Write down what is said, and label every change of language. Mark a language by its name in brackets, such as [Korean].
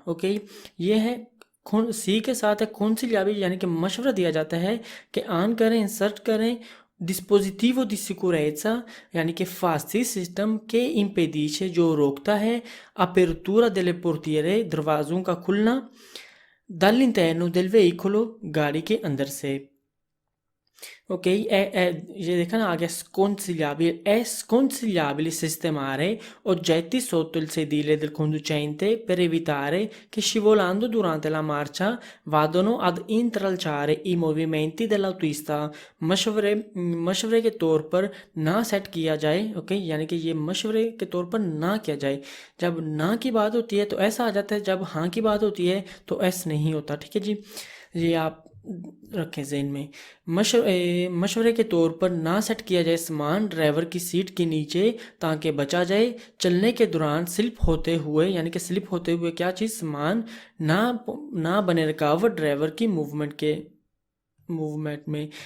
[Hindi] Okay, ये है सी के साथ है consigliabile यानी कि मशवरा दिया जाता है कि ऑन करें, इंसर्ट करें [Italian] dispositivo di sicurezza [Hindi] यानी कि फास्टी सिस्टम के impedisce जो रोकता है [Italian] apertura delle portiere [Hindi] दरवाज़ों का खुलना [Italian] dall'interno del veicolo [Hindi] गाड़ी के अंदर से. [Italian] ok, [Hindi] ये देखा ना आगे [Italian] è sconsigliabile sistemare oggetti sotto il sedile del conducente per evitare che scivolando durante la marcia vadano ad intralciare i movimenti dell'autista. [Hindi] मशवरे के तौर पर ना सेट किया जाए. ओके, यानी कि ये मशवरे के तौर पर ना किया जाए. जब ना की बात होती है तो ऐसा आ जाता है, जब हाँ की बात होती है तो ऐसा नहीं होता. ठीक है जी, ये आप रखें ज़हन में. मशवरे के तौर पर ना सेट किया जाए सामान ड्राइवर की सीट के नीचे ताकि बचा जाए चलने के दौरान स्लिप होते हुए, यानी कि स्लिप होते हुए क्या चीज़, सामान ना बने रुकावट ड्राइवर की मूवमेंट में.